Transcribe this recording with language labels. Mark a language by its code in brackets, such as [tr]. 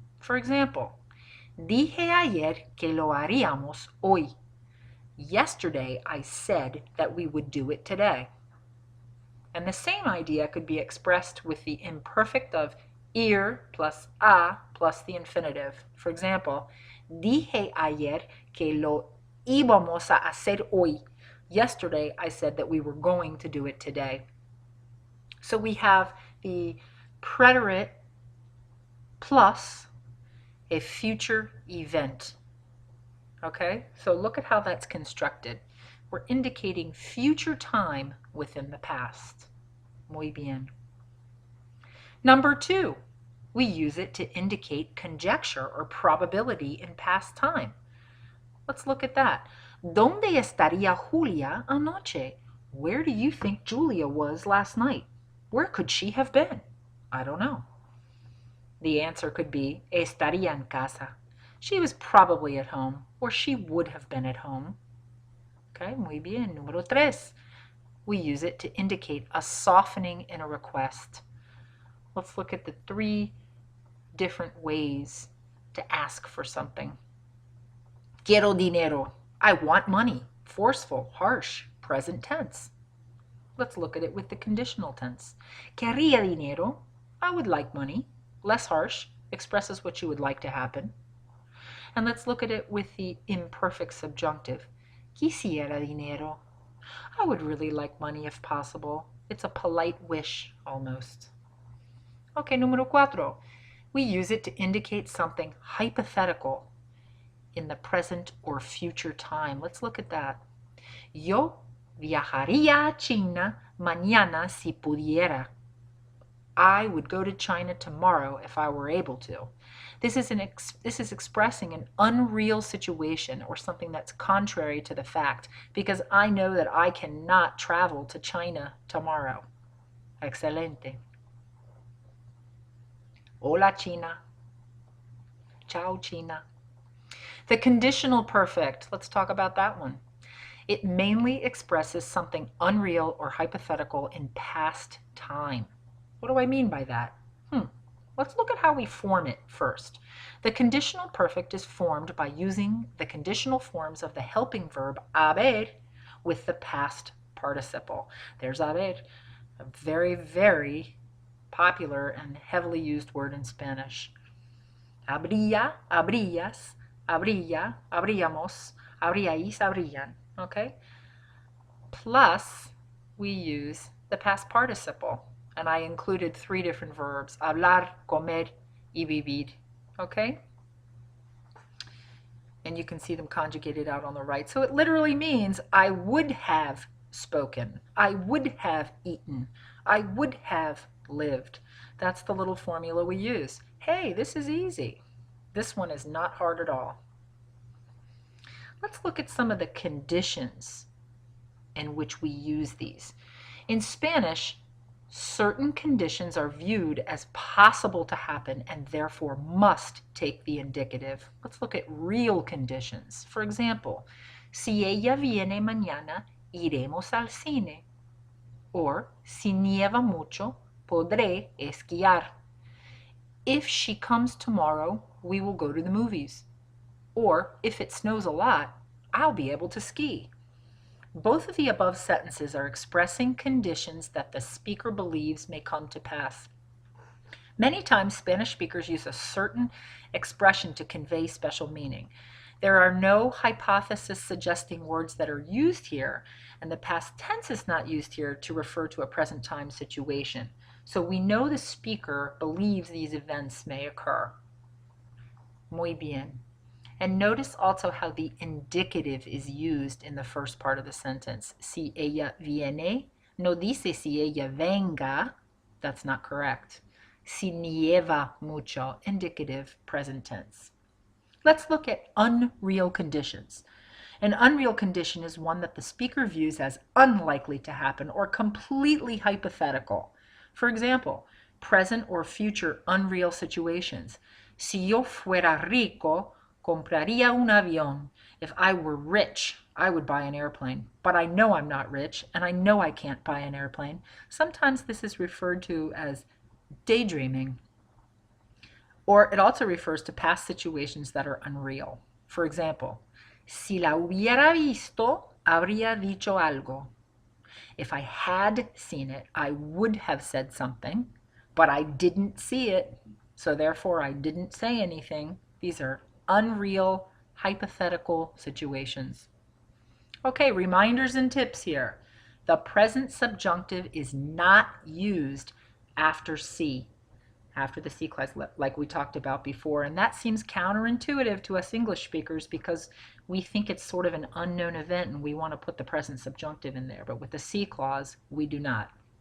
[en] For example, [es] dije ayer que lo haríamos hoy. [en] Yesterday I said that we would do it today. And the same idea could be expressed with the imperfect of ir plus a plus the infinitive. For example, [es] dije ayer que lo íbamos a hacer hoy. [en] Yesterday I said that we were going to do it today. So we have the preterite plus a future event. Okay, so look at how that's constructed. We're indicating future time within the past. [es] Muy bien. [en] Number 2, we use it to indicate conjecture or probability in past time. Let's look at that. [es] ¿Dónde estaría Julia anoche? [en] Where do you think Julia was last night? Where could she have been? I don't know. The answer could be [es] estaría en casa. [en] She was probably at home, or she would have been at home. Okay, [es] muy bien. Número 3. [en] We use it to indicate a softening in a request. Let's look at the 3 different ways to ask for something. [es] Quiero dinero. [en] I want money. Forceful, harsh, present tense. Let's look at it with the conditional tense. [es] Quería dinero. [en] I would like money. Less harsh, expresses what you would like to happen. And let's look at it with the imperfect subjunctive. [es] Quisiera dinero. [en] I would really like money if possible. It's a polite wish, almost. Okay, [es] número 4. [en] We use it to indicate something hypothetical in the present or future time. Let's look at that. [es] Yo viajaría a China mañana si pudiera. [en] I would go to China tomorrow if I were able to. This is expressing an unreal situation or something that's contrary to the fact, because I know that I cannot travel to China tomorrow. [es] Excelente. Hola, China. Ciao, China. [en] The conditional perfect, let's talk about that one. It mainly expresses something unreal or hypothetical in past time. What do I mean by that? Let's look at how we form it first. The conditional perfect is formed by using the conditional forms of the helping verb haber with the past participle. There's haber, a very, very popular and heavily used word in Spanish. [es] Habría, habrías, habría, habríamos, habríais, habrían. [en] Okay? Plus, we use the past participle. And I included 3 different verbs, [es] hablar, comer, y vivir. [en] Okay? and you can see them conjugated out on the right. So it literally means I would have spoken, I would have eaten, I would have lived. That's the little formula we use. Hey, this is easy. This one is not hard at all. Let's look at some of the conditions in which we use these. In Spanish, certain conditions are viewed as possible to happen and therefore must take the indicative. Let's look at real conditions. For example, [es] si ella viene mañana, iremos al cine. Or, si nieva mucho, podré esquiar. [en] If she comes tomorrow, we will go to the movies. Or, if it snows a lot, I'll be able to ski. Both of the above sentences are expressing conditions that the speaker believes may come to pass. Many times, Spanish speakers use a certain expression to convey special meaning. There are no hypothesis suggesting words that are used here, and the past tense is not used here to refer to a present time situation. So we know the speaker believes these events may occur. [es] Muy bien. [en] And notice also how the indicative is used in the first part of the sentence. [es] Si ella viene, no dice si ella venga. [en] That's not correct. [es] Si nieva mucho, [en] indicative, present tense. Let's look at unreal conditions. An unreal condition is one that the speaker views as unlikely to happen or completely hypothetical. For example, present or future unreal situations. [es] Si yo fuera rico, compraría un avión. [en] If I were rich, I would buy an airplane. But I know I'm not rich, and I know I can't buy an airplane. Sometimes this is referred to as daydreaming. Or it also refers to past situations that are unreal. For example, [es] si la hubiera visto, habría dicho algo. [en] If I had seen it, I would have said something, but I didn't see it, so therefore I didn't say anything. These are unreal, hypothetical situations. Okay, reminders and tips here. The present subjunctive is not used after C, after the C clause, like we talked about before, and that seems counterintuitive to us English speakers because we think it's sort of an unknown event and we want to put the present subjunctive in there, but with the C clause, we do not.